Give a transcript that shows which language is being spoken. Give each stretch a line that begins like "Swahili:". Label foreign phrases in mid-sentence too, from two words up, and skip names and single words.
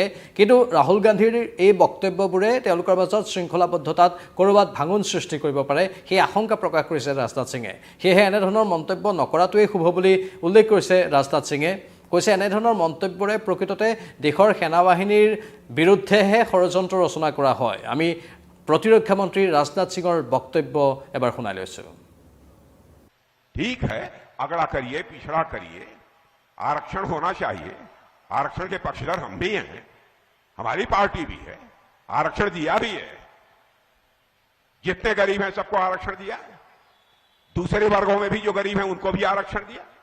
Assamese: কিন্তু ৰাহুল গান্ধীৰ এই বক্তব্যবোৰে তেওঁলোকৰ মাজত শৃংখলাবদ্ধতাত ক'ৰবাত ভাঙোন সৃষ্টি কৰিব পাৰে, সেই আশংকা প্ৰকাশ কৰিছে ৰাজনাথ সিঙে। সেয়েহে এনেধৰণৰ মন্তব্য নকৰাটোৱেই শুভ বুলি উল্লেখ কৰিছে ৰাজনাথ সিঙে। কৈছে এনেধৰণৰ মন্তব্যৰে প্ৰকৃততে দেশৰ সেনাবাহিনীৰ বিৰুদ্ধেহে ষড়যন্ত্ৰ ৰচনা কৰা হয়। আমি প্ৰতিৰক্ষা মন্ত্ৰী ৰাজনাথ সিঙৰ বক্তব্য এবাৰ শুনাই লৈছোঁ।
Hindi: ठीक है, अगड़ा करिए, पिछड़ा करिए, आरक्षण होना चाहिए। आरक्षण के पक्षधर हम भी हैं, हमारी पार्टी भी है, आरक्षण दिया भी है। जितने गरीब हैं सबको आरक्षण दिया, दूसरे वर्गों में भी जो गरीब हैं उनको भी आरक्षण दिया।